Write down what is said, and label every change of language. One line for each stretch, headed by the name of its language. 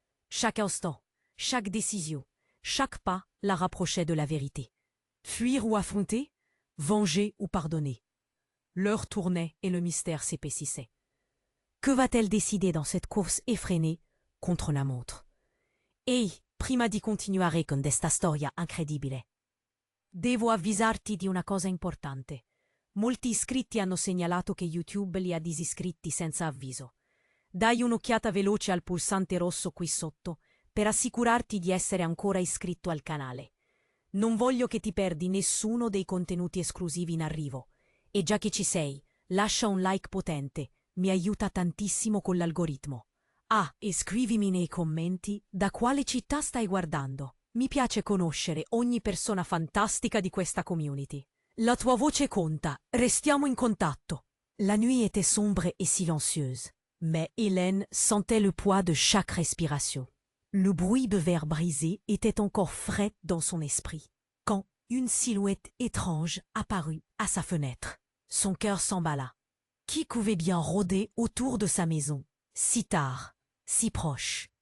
French: Chaque instant, chaque décision, chaque pas la rapprochait de la vérité. Fuir ou affronter? Venger ou pardonner? L'heure tournait et le mystère s'épaississait. Que va-t-elle décider dans cette course effrénée contre la montre?
Italian: Ehi, prima di continuare con questa storia incredibile, devo avvisarti di una cosa importante. Molti iscritti hanno segnalato che YouTube li ha disiscritti senza avviso. Dai un'occhiata veloce al pulsante rosso qui sotto per assicurarti di essere ancora iscritto al canale. Non voglio che ti perdi nessuno dei contenuti esclusivi in arrivo. E già che ci sei, lascia un like potente, mi aiuta tantissimo con l'algoritmo. Ah, e scrivimi nei commenti da quale città stai guardando. Mi piace conoscere ogni persona fantastica di questa community. La tua voce conta, restiamo in contatto.
French: La nuit était sombre et silencieuse, mais Hélène sentait le poids de chaque respiration. Le bruit de verre brisé était encore frais dans son esprit, quand une silhouette étrange apparut à sa fenêtre. Son cœur s'emballa. Qui pouvait bien rôder autour de sa maison, si tard, si proche?